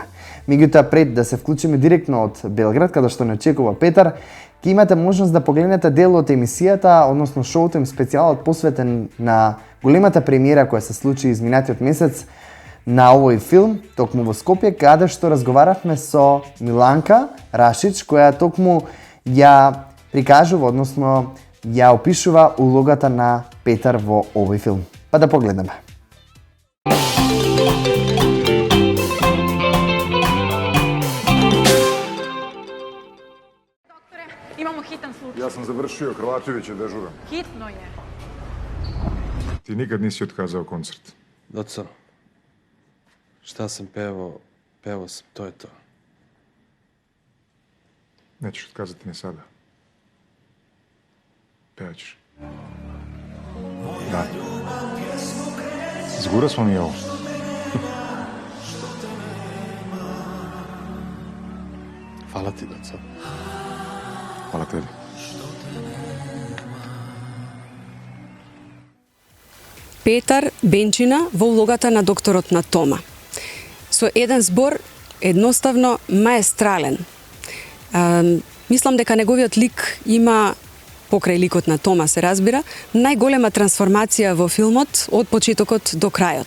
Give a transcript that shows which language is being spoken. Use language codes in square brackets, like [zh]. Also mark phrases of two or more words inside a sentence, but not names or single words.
[mk] Меѓутоа, пред да се вклучиме директно од Белград, каде што не очекува Петар, ќе имате можност да погледнете дел од емисијата, односно Showtime специјалот посветен на големата премиера која се случи изминатиот месец на овој филм, токму во Скопје, каде што разговаравме со Миланка Рашич, која токму ја прикажува, односно ја опишува улогата на Петар во овој филм. Па да погледнеме. [sr] Imamo hitan slučaj. Ja sam završio, Hrvatović je dežuran. Hitno je. Ti nikad nisi otkazao koncert. Doco, šta sam pevao sam, to je to. Nećeš otkazati ni sada. Pevaćeš. Da. Zgura smo mi ovo. Hvala ti, Doco. Hvala tebi. [mk] Петар Бенчина во улогата на докторот на Тома. Со еден збор, едноставно маестрален. Мислам дека неговиот лик има, покрај ликот на Тома се разбира, најголема трансформација во филмот од почетокот до крајот.